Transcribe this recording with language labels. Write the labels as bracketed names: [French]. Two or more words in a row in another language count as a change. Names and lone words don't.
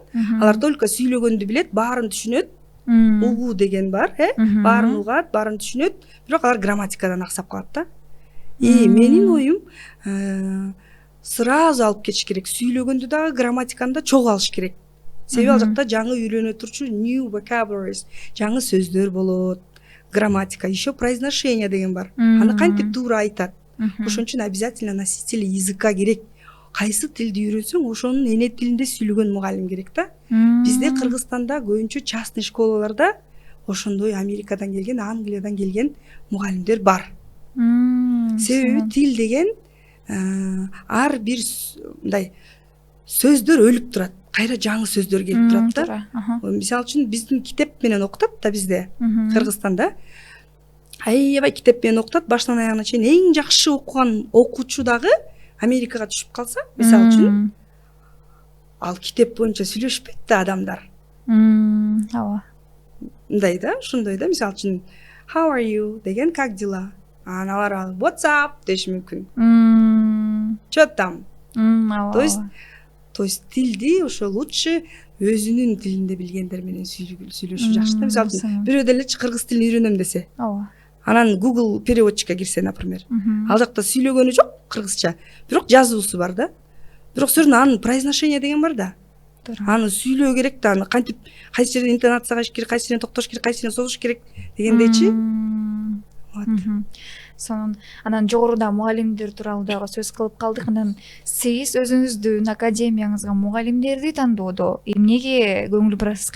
[Kyrgyz] Алар только сүйлөгөндү билет, баарын түшүнөт. Угуу деген бар, баарын угат, баарын түшүнөт, бирок алар грамматикадан аксап калат да. Менин оюм сразу алып кетиш керек. Сүйлөгөндө дагы грамматиканы да чогуу алыш керек. Себеби ал жакта жаңы үйлөнө турчу [English] new vocabularies, [Kyrgyz] жаңы сөздөр болот. Грамматика, [Russian] еще произношение [Kyrgyz] деген бар. Аны кантип туура айтат. Ошон үчүн [Russian] обязательно носители языка [Kyrgyz] керек. Кайсы тилди үйрөнсөң, ошонун эне тилинде сүйлөгөн мугалим керек да. Бизде Кыргызстанда көбүнчө частный школаларда ошондой Америкадан келген, Англиядан келген мугалимдер бар. Себеби сонун. тил деген ар бир мындай сөздөр өлүп турат, кайра жаңы сөздөр келип турат да. Туура. Мисалы үчүн биздин китеп менен окутат да бизде, Кыргызстанда. Аябай китеп менен окутат, башынан аягына чейин эң жакшы окуган окуучу дагы Америкага түшүп калса, мисалы үчүн, ал китеп боюнча сүйлөшпөйт да адамдар. Ооба. Мындай да, ошондой да, мисалы үчүн [English] how are you [Kyrgyz] деген [Russian] как дела? [Kyrgyz] Алар [English] what's up [Kyrgyz] деши мүмкүн. [Russian] Чё там? [Kyrgyz] Ооба. То есть тилди ошо лучше өзүнүн тилинде билгендер менен сүйлөшүү жакшы да. Мисалы үчүн бирөө деле кыргыз тилин үйрөнөм десе, Ооба. анан Google переводчикке кирсе, например, ал жакта сүйлөгөнү жок кыргызча, бирок жазуусу бар да. Бирок [Russian] все равно [Kyrgyz] анын произношение деген бар да. Туура. Аны сүйлөө керек да, аны кантип кайсы жерден интонация кылыш керек, кайсы жерден токтош керек, кайсы жерден созуш керек дегендейчи. Сонун. Анан жогоруда мугалимдер тууралуу дагы сөз кылып калдык. Анан сиз өзүңүздүн академияңызга мугалимдерди тандоодо эмнеге көңүл бурасыз?